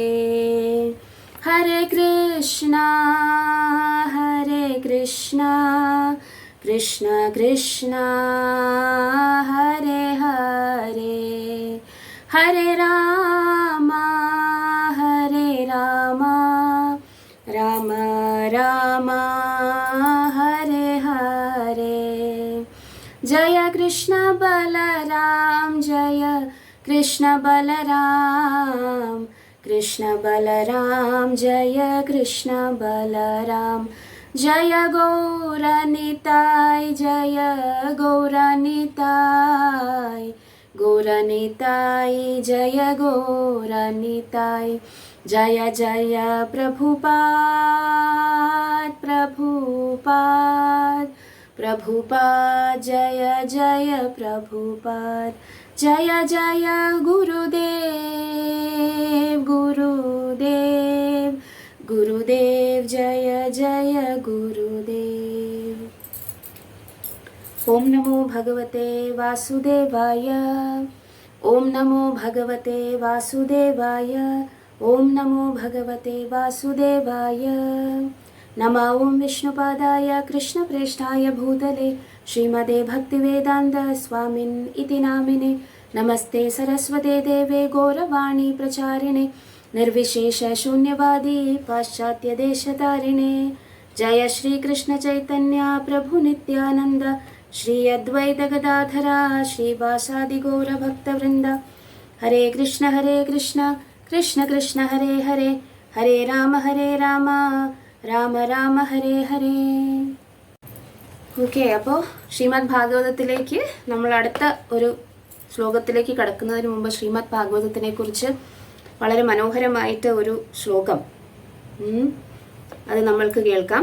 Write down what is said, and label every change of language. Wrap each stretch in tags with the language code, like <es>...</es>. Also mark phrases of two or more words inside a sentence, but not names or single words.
<sa>ഹരേ കൃഷ്ണ ഹരേ കൃഷ്ണ കൃഷ്ണ കൃഷ്ണ ഹരേ ഹരേ, ഹരേ രാമ ഹരേ രാമ രാമ രാമ ഹരേ ഹരേ. ജയ കൃഷ്ണ ബലരാം ജയ കൃഷ്ണ ബലരാം, कृष्ण बलराम जय कृष्ण बलराम, जय गौरनिताय जय गौरनिताय गौरनिताय जय गौरनिताय जय जय प्रभुपाद प्रभुपाद प्रभुपाद जय जय प्रभुपाद जय जय गुरुदेव गुरुदेव गुरुदेव जय जय गुरुदेव। ओम नमो भगवते वासुदेवाय ओम नमो भगवते वासुदेवाय ओम नमो भगवते वासुदेवाय। नमः ओं विष्णुपादाय कृष्णप्रेष्ठाय भूतले श्रीमते भक्तिवेदान्त स्वामिन् इति नामिने। नमस्ते सरस्वते देवे गौरवाणी प्रचारिणे निर्विशेष शून्यवादी पाश्चात्य देशतारिणे। जय श्री कृष्ण चैतन्य प्रभु नित्यानंद श्री अद्वैत गदाधरा श्रीवासादि गौर भक्तवृंद। हरे कृष्ण कृष्ण कृष्ण हरे हरे हरे राम രാമ രാമ ഹരേ ഹരേ.</sa> <ml>ഓക്കെ, അപ്പോൾ ശ്രീമദ് ഭാഗവതത്തിലേക്ക് നമ്മൾ അടുത്ത ഒരു ശ്ലോകത്തിലേക്ക് കടക്കുന്നതിന് മുമ്പ് ശ്രീമദ് ഭാഗവതത്തിനെ കുറിച്ച് വളരെ മനോഹരമായിട്ട് ഒരു ശ്ലോകം അത് നമ്മൾക്ക് കേൾക്കാം.</ml>